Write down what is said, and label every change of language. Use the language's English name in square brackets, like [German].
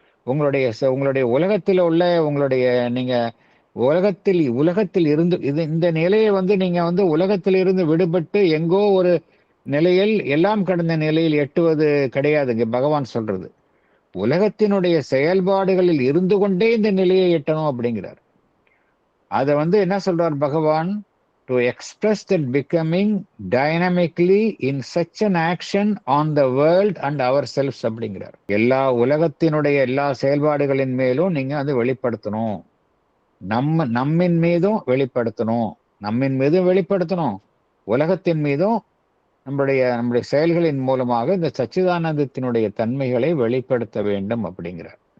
[Tamil] உங்களுடைய உலகத்தில் உள்ள நீங்க உலகத்தில் இருந்து இந்த நிலையை நீங்க உலகத்தில் இருந்து விடுபட்டு எங்கோ ஒரு நிலையில் எல்லாம் கடந்த நிலையில் எட்டுவது கிடையாது. இங்க பகவான் சொல்றது உலகத்தினுடைய செயல்பாடுகளில் இருந்து கொண்டே இந்த நிலையை எட்டணும் அப்படிங்கிறார். அதை என்ன சொல்றார் பகவான்? [English] To express that becoming dynamically in such an action on the world and ourselves [Tamil] அப்படிங்கிறார். எல்லா உலகத்தினுடைய எல்லா செயல்பாடுகளின் மேலும் நீங்க வெளிப்படுத்தணும். நம்மின் மீதும் வெளிப்படுத்தணும், உலகத்தின் மீதும் நம்முடைய செயல்களின் மூலமாக இந்த சச்சிதானந்தத்தினுடைய தன்மைகளை வெளிப்படுத்த வேண்டும் அப்படிங்கிறார்.